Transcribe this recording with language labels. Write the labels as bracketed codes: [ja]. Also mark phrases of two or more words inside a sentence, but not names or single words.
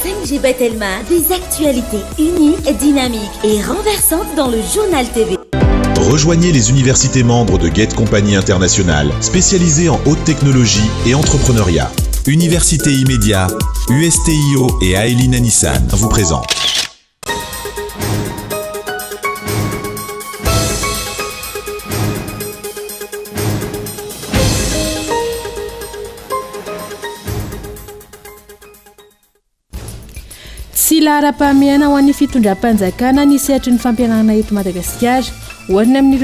[fr] PDG Bethelma, des actualités uniques, dynamiques et renversantes dans le journal TV. Rejoignez les universités membres de Get Compagnie Internationale, spécialisées en haute technologie et entrepreneuriat. Université Immédiat, USTIO et Aeline Nissan vous présentent. [mg] Sy lahara-pahamiana ho an'ny fitondram-panjakana ny sehatry ny fampianarana eto Madagasikara hoarina amin'ireo